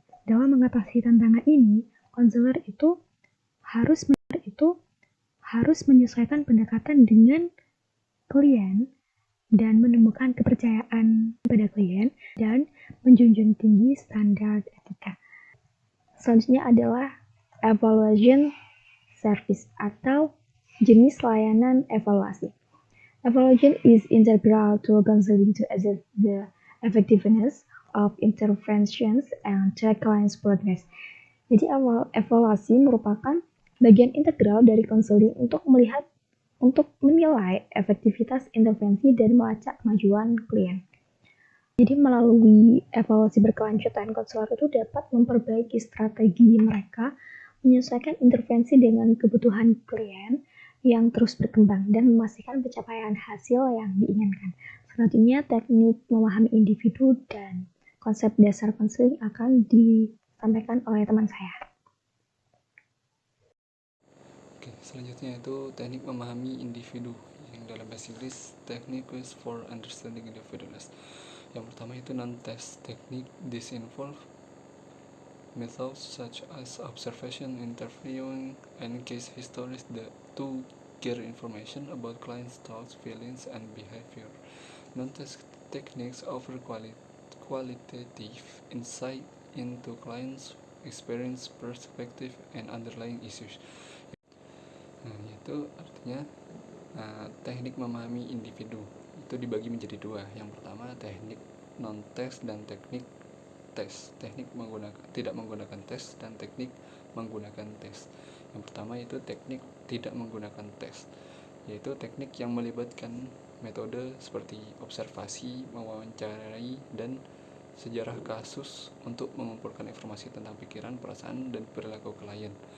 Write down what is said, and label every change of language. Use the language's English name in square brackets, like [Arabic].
[Indonesian] Dalam mengatasi tantangan ini, konselor itu harus menyesuaikan pendekatan dengan klien dan menemukan kepercayaan pada klien dan menjunjung tinggi standar etika. Selanjutnya adalah evaluation service atau jenis layanan evaluasi. [English] Evaluation is integral to counseling to assess the effectiveness of interventions and track clients' progress. [Indonesian] Jadi evaluasi merupakan bagian integral dari konseling untuk menilai efektivitas intervensi dan melacak kemajuan klien. Jadi melalui evaluasi berkelanjutan, konselor itu dapat memperbaiki strategi mereka, menyesuaikan intervensi dengan kebutuhan klien yang terus berkembang dan memastikan pencapaian hasil yang diinginkan. Selanjutnya, teknik memahami individu dan konsep dasar konseling akan disampaikan oleh teman saya. Oke, selanjutnya itu teknik memahami individu, yang dalam bahasa Inggris [English] Techniques for Understanding Individuals. [Indonesian] Yang pertama itu non-test technique. [English] This involve methods such as observation, interviewing, and case histories to gather information about clients' thoughts, feelings, and behavior. Non-test techniques offer qualitative insight into clients' experience, perspective, and underlying issues. [Indonesian] Nah, itu artinya teknik memahami individu itu dibagi menjadi dua. Yang pertama teknik non-tes dan teknik tes. Teknik tidak menggunakan tes dan teknik menggunakan tes. Yang pertama itu teknik tidak menggunakan tes, yaitu teknik yang melibatkan metode seperti observasi, mewawancarai, dan sejarah kasus untuk mengumpulkan informasi tentang pikiran, perasaan, dan perilaku klien.